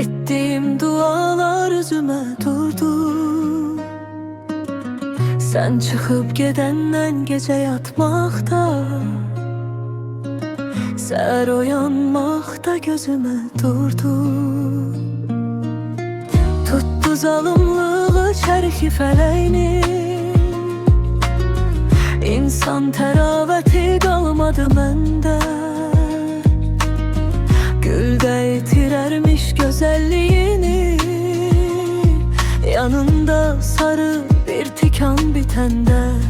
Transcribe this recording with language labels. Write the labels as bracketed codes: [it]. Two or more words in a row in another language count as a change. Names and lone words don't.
[tr] ettiğim dualar üzüme durdu. Sen çıkıp gedenden gece yatmakta, səhər oyanmakta gözüme durdu. [az] Tuttu zalımlığı çərxi fələyini, İnsan təravəti qalmadı məndə. Güldə itirərmiş gözəlliyini, yanında sarı bir tikan bitəndə.